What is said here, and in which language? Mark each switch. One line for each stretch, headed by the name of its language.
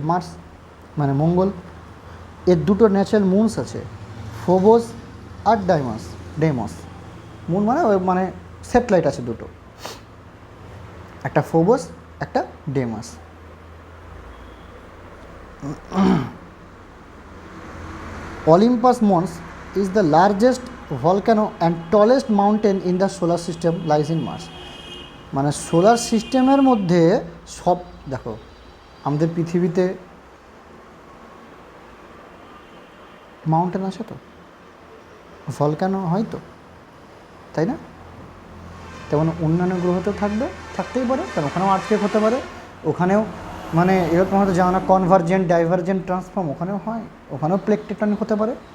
Bangla: Mars, মানে মঙ্গল। এর দুটো ন্যাচারাল মুনস আছে, ফোবোস আর ডেমস। মুন মানে স্যাটেলাইট আছে দুটো, একটা ফোবোস, একটা ডেমাস।
English: Olympus Mons is the largest volcano and tallest mountain in the solar system, lies in Mars.
Bangla: মানে সোলার সিস্টেমের মধ্যে সব, দেখো আমাদের পৃথিবীতে মাউন্টেন আছে তো, ভলক্যানো হয় তো, তাই না? তেমন অন্যান্য গ্রহতেও থাকতেই পারে, কারণ ওখানেও আর্থকেক হতে পারে, ওখানেও মানে এরকম হয়তো জানা কনভার্জেন্ট ডাইভার্জেন্ট ট্রান্সফর্ম ওখানেও হয়, ওখানেও প্লেট টেকটনিক হতে পারে।